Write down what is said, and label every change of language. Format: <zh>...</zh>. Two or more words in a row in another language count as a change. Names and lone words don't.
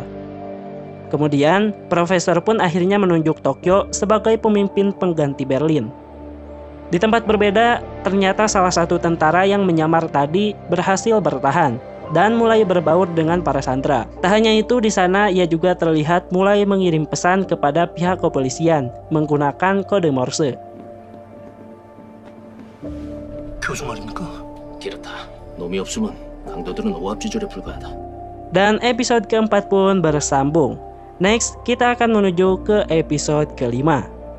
<id>Kemudian, profesor pun akhirnya menunjuk Tokyo sebagai pemimpin pengganti Berlin. Di tempat berbeda, ternyata salah satu tentara yang menyamar tadi berhasil bertahan dan mulai berbaur dengan para sandera. Tak hanya itu, di sana ia juga terlihat mulai mengirim pesan kepada pihak kepolisian menggunakan kode Morse.</id> <ko>교주 말입니까? 그렇다. 놈이 없으면 강도들은 오합지졸에 불과하다.</ko> <id>Dan episode keempat pun bersambung. Next, kita akan menuju ke episode kelima.</id>